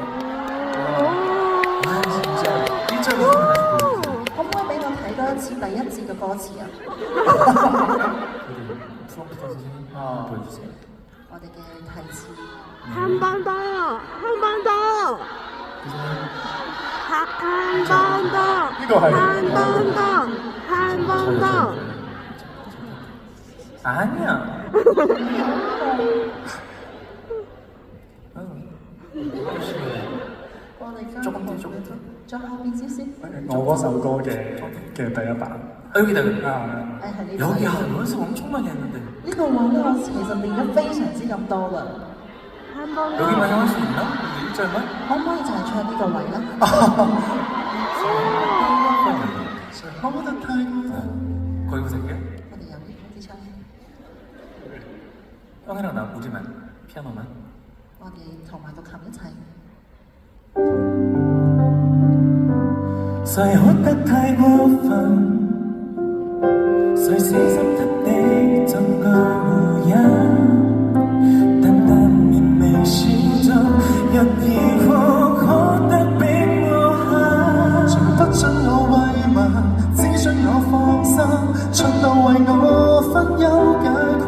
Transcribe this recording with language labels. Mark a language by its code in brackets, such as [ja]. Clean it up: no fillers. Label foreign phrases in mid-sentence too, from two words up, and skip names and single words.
[yue] 可唔可以俾我睇多一次第一節嘅歌詞啊？我哋嘅提詞。 [ko] 한번더한번더한번더 [yue] 呢個係 [ko] 한번더 아니야. 조금 더. [yue] 再後面少少。我嗰首歌嘅第一版。 [ko] 여기다. 여기 연습 엄청 많이 했는데. [yue] 呢個位咧，我其實練得非常之咁多啦。 [ko] 여기만 할 수 있나? 1절만? [yue] 可唔可以就係唱呢個位咧？ [ko] 거기부터 할게요. [yue] 我哋由呢開始唱。 [ko] 형이랑 나 우리만 피아노만. [yue] 我哋同埋個琴一齊。誰哭得太過分？誰死心塌地浸個湖人？淡淡然微笑着，若要哭得比我狠，從不准我慰問，只准我放心，循道為我分憂解困。